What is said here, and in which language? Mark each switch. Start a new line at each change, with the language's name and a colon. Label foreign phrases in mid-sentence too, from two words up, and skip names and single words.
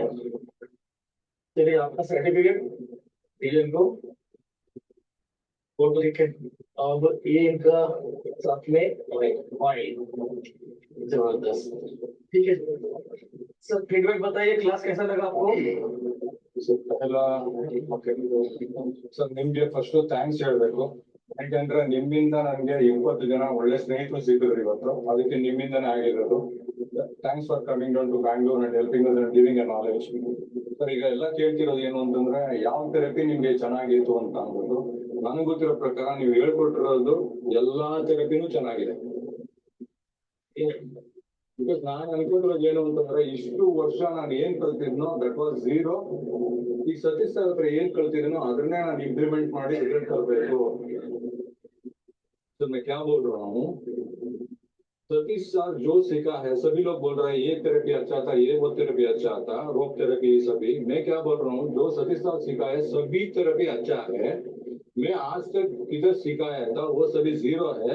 Hindi: चलिए, आपका सर्टिफिकेट दीजिए इनको, फोटो लिखे। अब ये इनका साथ में ऑयल, जबरदस्त। ठीक है सर, फीडबैक बताइए, क्लास कैसा लगा आपको?
Kannada: ಎಲ್ಲ ಸರ್ ನಿಮ್ಗೆ
English: first thanks
Kannada: ಹೇಳ್ಬೇಕು. ಯಾಕಂದ್ರೆ ನಿಮ್ಮಿಂದ ನನಗೆ 20 ಜನ ಒಳ್ಳೆ ಸ್ನೇಹಿತರು ಸಿಕ್ಕಿದ್ರು ಇವತ್ತು, ಅದಕ್ಕೆ ನಿಮ್ಮಿಂದನೇ ಆಗಿರೋದು.
English: Thanks for coming down to Bangalore and helping us and giving a knowledge.
Kannada: ಸರ್ ಈಗ ಎಲ್ಲ ಕೇಳ್ತಿರೋದು ಏನು ಅಂತಂದ್ರೆ ಯಾವ ಥೆರಪಿ ನಿಮ್ಗೆ ಚೆನ್ನಾಗಿತ್ತು ಅಂತ ಅಂದ್ಬಿಟ್ಟು. ನನಗೆ ಗೊತ್ತಿರೋ ಪ್ರಕಾರ ನೀವು ಹೇಳ್ಕೊಟ್ಟಿರೋದು ಎಲ್ಲಾ ಥೆರಪಿನೂ ಚೆನ್ನಾಗಿದೆ. ಬಿಕಾಸ್ ನಾನು ಅನ್ಕೊಂಡಿರೋದು ಏನು ಅಂತಂದ್ರೆ ಇಷ್ಟು ವರ್ಷ ನಾನು ಏನ್ ಕಲ್ತಿದ್ನೋ
English: that was zero.
Kannada: ಈಗ ಸತೀಶ್ ಸರ್ ಹತ್ರ ಏನ್ ಕಲ್ತಿದ್ನೋ ಅದನ್ನೇ ನಾನು ಇಂಪ್ಲಿಮೆಂಟ್ ಮಾಡಿ ರಿಸಲ್ಟ್ ತರಬೇಕು.
Hindi: तो मैं क्या बोल रहा हूँ, सतीश सर जो सीखा है, सभी लोग बोल रहे हैं ये थेरेपी अच्छा था, ये वो थेरेपी अच्छा था,
English: rope therapy
Hindi: सभी. मैं क्या बोल रहा हूँ, जो सतीश सर सीखा है सभी थेरेपी अच्छा है. मैं आज तक किधर सिखाया था वो सभी ज़ीरो है.